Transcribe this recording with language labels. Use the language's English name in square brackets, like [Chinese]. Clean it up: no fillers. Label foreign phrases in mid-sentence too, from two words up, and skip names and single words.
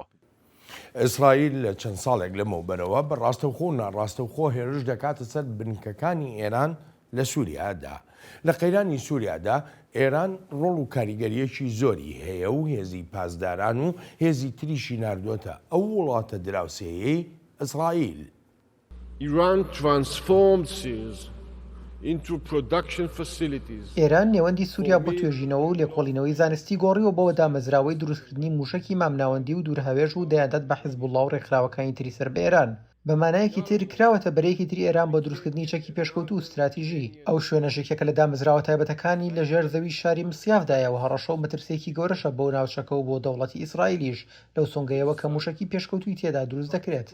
[Central Kurdish] ئیسرائیل لە چەند ساڵێک لەمەوبەرەوە بە ڕاستەوخۆ و ناڕاستەوخۆ هێرش دەکاتە سەر بنکەکانی ئێران لە سووریادا. لە قەیرانی سووریادا ئێران ڕۆڵ و کاریگەریەکی زۆری هەیە و هێزی پاسداران و هێزی تریشی ناردۆتە ئەو وڵاتە دراوسێیەی ئیسرائیل. [English] Iran transformed Syria into production facilities. [Central Kurdish] ئێران نێوەندی سووریا بۆ توێژینەوە و لێکۆڵینەوەی زانستی گۆڕیەوە بۆەوە دامەزراوەی دروستکردنی موشکی مامناوەندی و دوورهاوێژ و دەیاندات بە حیزبوڵڵا و ڕێکخراوەکانی تری سەر بە ئێران. بەمانایەکی تر کراوەتە بەرەیەکی تری ئێران بۆ دروستکردنی چەکی پێشکەوت و استراتیژی ئەو شوێنەشێکێکە لە دامەزراوە تایبەتەکانی لە ژێر زەوی شاری مسیافدایەوە هەڕەشە و مەترسێکی گەورەشە بۆ ناوچەکە و بۆ دەوڵەتی ئیسرائیلیش لەو سۆنگەیەوە کە موشکی پێشکەوتوی تێدا دروست دەکرێت.